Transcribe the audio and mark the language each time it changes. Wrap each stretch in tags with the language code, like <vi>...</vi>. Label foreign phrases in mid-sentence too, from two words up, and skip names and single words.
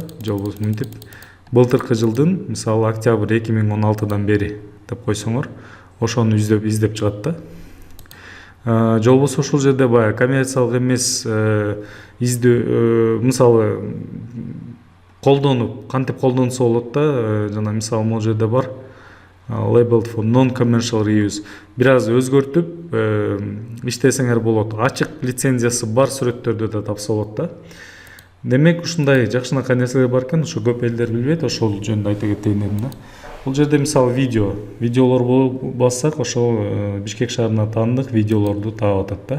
<ky>Же болбосо мынтип былтыркы жылдын, мисалы, октябрь 2016дан бери деп койсоңор, ошону издеп чыгат да. Же болбосо ушул жерде баягы коммерциялык эмес издөө, мисалы, кантип колдонсо болот да. Жана мисалы, могул жерде бар</ky> <en>labeled for non-commercial use.</en> <ky>Бир аз өзгөртүп иштесеңер болот. Ачык лицензиясы бар сүрөттөрдү да тапса болот да. Демек, ушундай жакшынакай нерселер бар экен, ошо көп элдер билбейт, ошол жөнүндө айта кетейин дедим да. Бул жерде мисалы видеолор бассак, ошол Бишкек шаарына таандык видеолорду таап атат да.</ky>